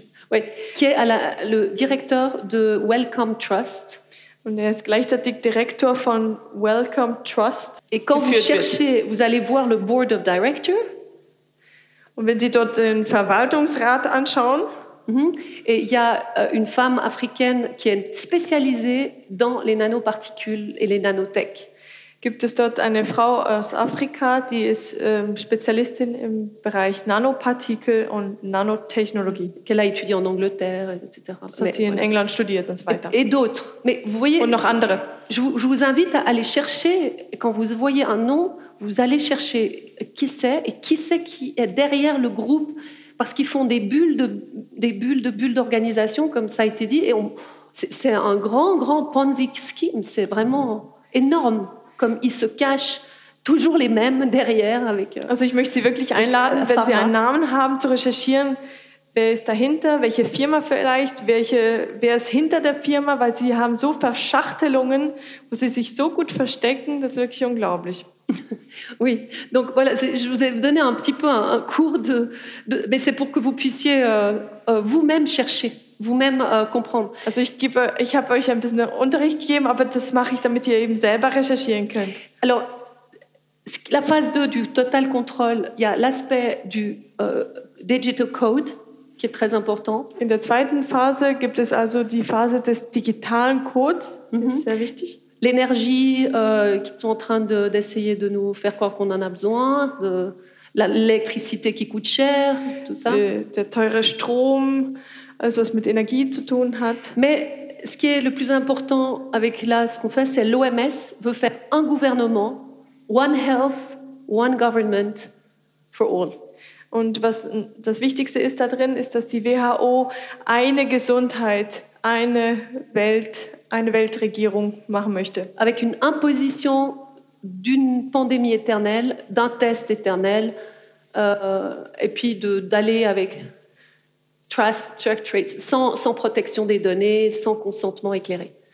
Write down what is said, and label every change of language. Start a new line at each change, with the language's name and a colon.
French: Oui, qui est le directeur de Wellcome Trust.
German: Und er ist gleichzeitig Direktor von Wellcome Trust.
French: Et quand vous cherchez, vous allez voir le
English: board of directors.
German: Und wenn Sie dort den Verwaltungsrat anschauen,
French: Et il y a une femme africaine qui est spécialisée dans les nanoparticules et les nanotech.
German: Gibt es dort eine Frau aus Afrika, die ist Spezialistin im Bereich Nanopartikel und Nanotechnologie.
French: Qu'elle a étudié en Angleterre, etc.
German: Hat sie in England studiert und so weiter.
French: Et d'autres. Mais vous voyez,
German: und noch andere.
French: Je vous invite à aller chercher, quand vous voyez un nom, vous allez chercher qui c'est et qui c'est qui est derrière le groupe, parce qu'ils font des bulles d'organisation, comme ça a été dit, et c'est un grand, grand Ponzi scheme, c'est vraiment énorme. Comme ils se cachent toujours les mêmes derrière avec.
German: Also, ich möchte Sie wirklich einladen, wenn Sie einen Namen haben, zu recherchieren, wer ist dahinter, welche Firma vielleicht, wer ist hinter der Firma, weil Sie haben so Verschachtelungen, wo Sie sich so gut verstecken, das ist wirklich unglaublich.
French: Oui, donc voilà, je vous ai donné un petit peu un cours de mais c'est pour que vous puissiez vous-même chercher, vous-même comprendre.
German: Also ich habe euch ein bisschen Unterricht gegeben, aber das mache ich, damit ihr eben selber recherchieren könnt.
French: Alors, la phase 2 du
English: total control,
French: il y a l'aspect du digital code qui est très important.
German: In der zweiten Phase gibt es also die Phase des digitalen Codes, mm-hmm. sehr wichtig.
French: L'énergie qui sont en train de, d'essayer de nous faire croire qu'on en a besoin, de, l'électricité qui coûte cher, tout ça.
German: Der teure Strom, also was mit Energie zu tun hat.
French: Mais ce qui est le plus important avec là, ce qu'on fait, c'est l'OMS veut faire un gouvernement,
English: one health, one government for all.
German: Und was das Wichtigste ist da drin, ist, dass die WHO eine Gesundheit, eine Welt, eine Weltregierung machen möchte.
French: Avec une imposition d'une pandémie éternelle, d'un test éternel, et puis de, d'aller avec
English: trust, track, trace,
French: sans, sans protection des données, sans consentement éclairé.